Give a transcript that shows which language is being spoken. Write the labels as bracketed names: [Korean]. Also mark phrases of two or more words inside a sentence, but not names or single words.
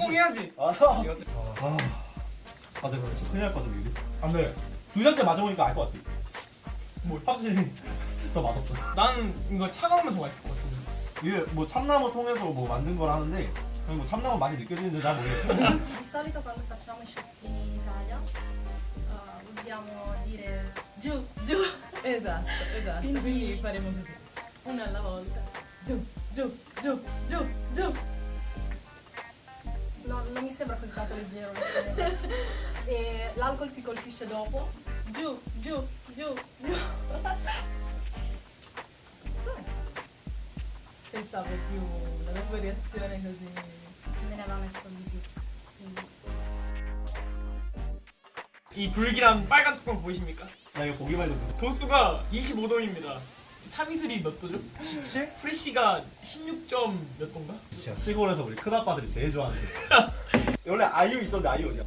[Korean] 성공해야지. 맞아, 그렇지. 큰일 날 것 같아, 미리. 안 돼. 두 잔째 마셔보니까 알 것 같아. 뭐? 확실히 더 맛없어. 나는 이거 차가우면서 맛있을 것 같아. 이게 뭐 참나무 통해서 뭐 만든 거라 하는데 뭐 참나무 맛이 느껴지는지 잘 모르겠어. [Italian] Di solito quando facciamo i shottini in Italia usiamo dire giù, giù. Esatto, esatto. Quindi faremo così. Una alla volta. Giù, giù, giù, giù, giù. No, non mi sembra così tanto leggero. E l'alcol ti colpisce dopo. Giù, giù, giù, giù. Pensavo più la tua reazione così ne aveva messo di più. Quindi [Korean] 이 불길한 빨간 뚜껑 보이십니까? 나 이거 보기만 해도 무슨 도수가 25도입니다. 참이슬이 몇 도죠? 17? 프레쉬가 16점 몇 도인가? 시골에서 우리 큰아빠들이 제일 좋아하는 원래 아이유 있었는데 아이유 어디야?